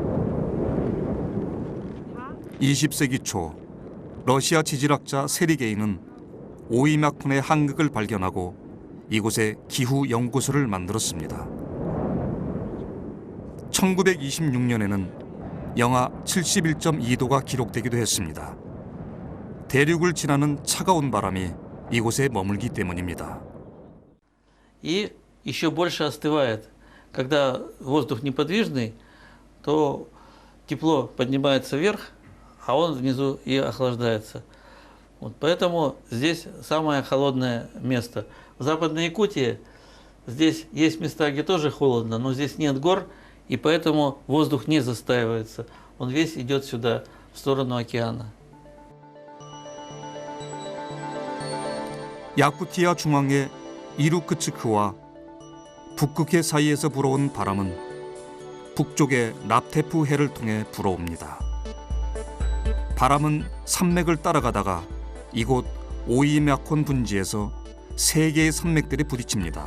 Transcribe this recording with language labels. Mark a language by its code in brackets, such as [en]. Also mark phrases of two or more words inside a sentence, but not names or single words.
[ko] 20세기 초 러시아 지질학자 세리게이는 오이막훈의 한극을 발견하고 이곳에 기후 연구소를 만들었습니다. 1926년에는 영하 71.2도가 기록되기도 했습니다. 대륙을 지나는 차가운 바람이 이곳에 머물기 때문입니다. [ru] И еще больше остывает. Когда воздух неподвижный, то тепло поднимается вверх, а он внизу и охлаждается. Вот поэтому здесь самое холодное место. В Западной Якутии здесь есть места, где тоже холодно, но здесь нет гор, и поэтому воздух не застаивается. Он весь идет сюда, в сторону океана. [ko] 야쿠티아 중앙의 이루크츠크와 북극해 사이에서 불어온 바람은 북쪽의 납테프 해를 통해 불어옵니다. 바람은 산맥을 따라가다가 이곳 오이막혼 분지에서 세 개의 산맥들이 부딪힙니다.